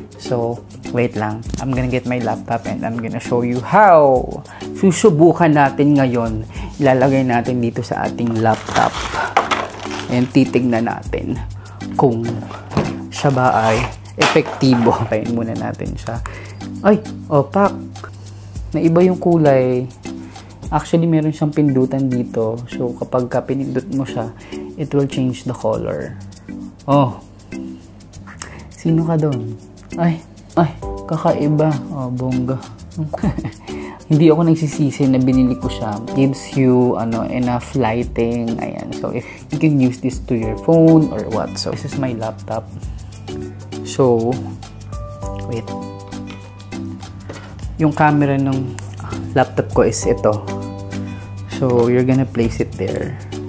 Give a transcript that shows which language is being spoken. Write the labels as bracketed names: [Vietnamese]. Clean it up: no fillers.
[English] So wait lang, I'm gonna get my laptop and I'm gonna show you how. [Filipino] Susubukan natin ngayon. Ilalagay natin dito sa ating laptop and titignan natin kung siya ba ay epektibo. Pain muna natin siya. Ay, pak, naiba yung kulay. Actually, meron siyang pindutan dito. So, kapag pinindut mo siya, [English] it will change the color. [Filipino] Oh. Sino ka doon? Ay, kakaiba. Oh, bongga. hindi ako nagsisisi na binili ko siya. [English] Gives you enough lighting. Ayan. So, if you can use this to your phone or what. So, this is my laptop. So, wait. [Filipino] Yung camera ng laptop ko is ito. [English] So, you're gonna place it there.